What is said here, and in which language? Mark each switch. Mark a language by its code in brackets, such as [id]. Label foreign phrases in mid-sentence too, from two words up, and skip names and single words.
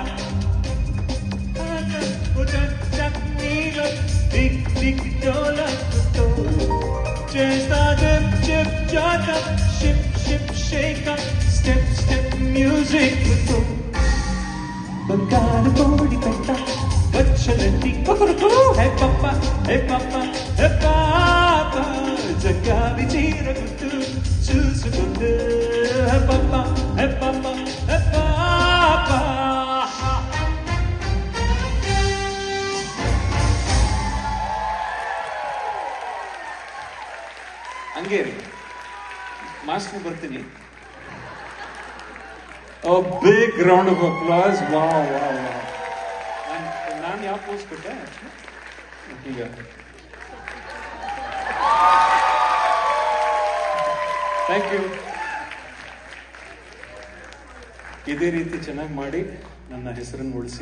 [te] నీలో దిక్ దిక్ డోలకుతో చేస్తా జిప్ జిప్ జాక [en] ship ship shake step step music [te] తో బంగారు కోడి పెట్ట వచ్చనండి కొకరుకు హే పప్ప హే పప్ప హే పాప జంగావి చీర గుట్టు చూసుకుంటూ హే పప్ప హే పప్ప హే పాప [kn] ಹಂಗೆ ರೀ ಮಾಸ್ಟರ್ ಬರ್ತೀನಿ. [en] A big round of applause. Wow, wow, wow. [kn] ನಾನು ಯಾವ ಪೋಸ್ ಕೊಟ್ಟೆ ಈಗ [en] thank you. [kn] ಇದೇ ರೀತಿ ಚೆನ್ನಾಗಿ ಮಾಡಿ ನನ್ನ ಹೆಸರನ್ನು ಉಳಿಸಿ.